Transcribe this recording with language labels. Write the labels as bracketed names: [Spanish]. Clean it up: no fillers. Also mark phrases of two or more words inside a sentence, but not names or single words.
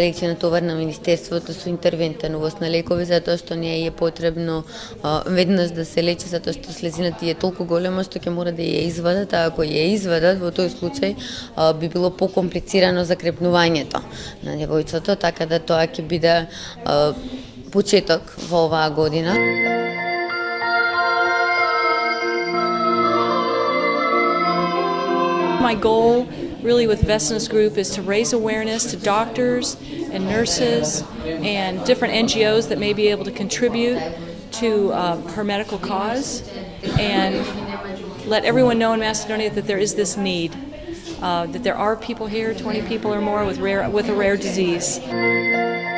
[Macedonian] лекува на товар на Министерството со интервентен увоз на лекови, затоа што не е потребно веднаш да се лечи, затоа што слезината е толку голема што ќе мора да ја извадат, а ако ја извадат, во тој случај би било покомплицирано закрепнувањето на девојчето, така да тоа ќе биде почеток во оваа година. [English] My goal really with Vesna's group is to raise awareness to doctors and nurses and different NGOs that may be able to contribute to her medical cause and let everyone know in Macedonia that there is this need, that there are people here, 20 people or more with a rare disease.